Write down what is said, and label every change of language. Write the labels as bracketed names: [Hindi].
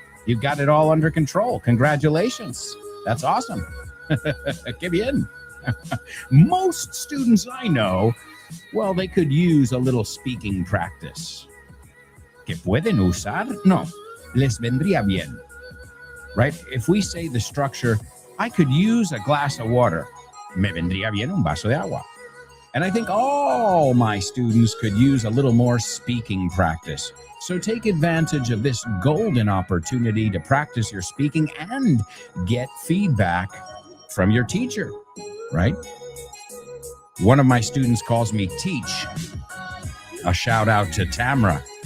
[English] You've got it all under control. Congratulations. That's awesome. [Spanish] Qué bien. [English] Most students I know, well, they could use a little speaking practice. [Spanish] Que pueden usar? No, les vendría bien. [English] Right? If we say the structure, I could use a glass of water. [Spanish] Me vendría bien un vaso de agua. [English] And I think all my students could use a little more speaking practice. So take advantage of this golden opportunity to practice your speaking and get feedback from your teacher, right? One of my students calls me Teach. A shout out to Tamra.